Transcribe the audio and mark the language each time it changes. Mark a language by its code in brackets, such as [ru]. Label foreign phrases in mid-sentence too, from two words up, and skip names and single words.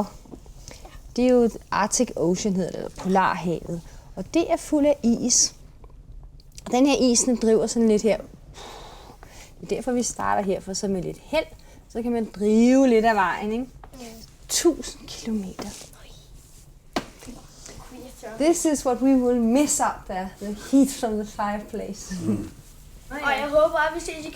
[da] Det er jo et Arctic Ocean, hedder det, eller Polarhavet. Og det er fuld af is. Og den her is, den driver sådan lidt her. Det er derfor, vi starter her, for så med lidt held, så kan man drive lidt af vejen, ikke? 1000 kilometer. [en] This is what we will miss out there, the heat from the fireplace. [da] Og jeg håber, at vi ses igen.